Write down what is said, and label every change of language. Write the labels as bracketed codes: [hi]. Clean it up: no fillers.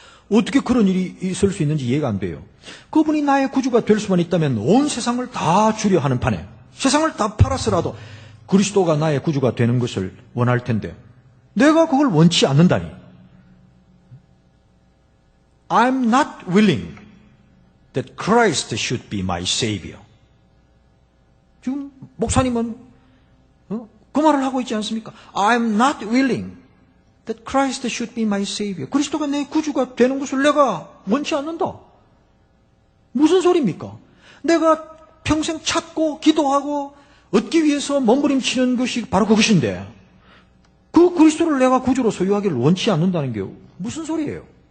[ko] 어떻게 그런 일이 있을 수 있는지 이해가 안 돼요. 그분이 나의 구주가 될 수만 있다면 온 세상을 다 주려 하는 판에 세상을 다 팔아서라도 그리스도가 나의 구주가 되는 것을 원할 텐데 내가 그걸 원치 않는다니. [en] I'm not willing that Christ should be my Savior. [ko] 지금 목사님은 그 말을 하고 있지 않습니까? [en] I'm not willing that Christ should be my Savior. [ko] 그리스도가 내 구주가 되는 것을 내가 원치 않는다. 무슨 소리입니까? 내가 평생 찾고 기도하고 얻기 위해서 몸부림치는 것이 바로 그것인데 그 그리스도를 내가 구주로 소유하기를 원치 않는다는 게 무슨 소리예요?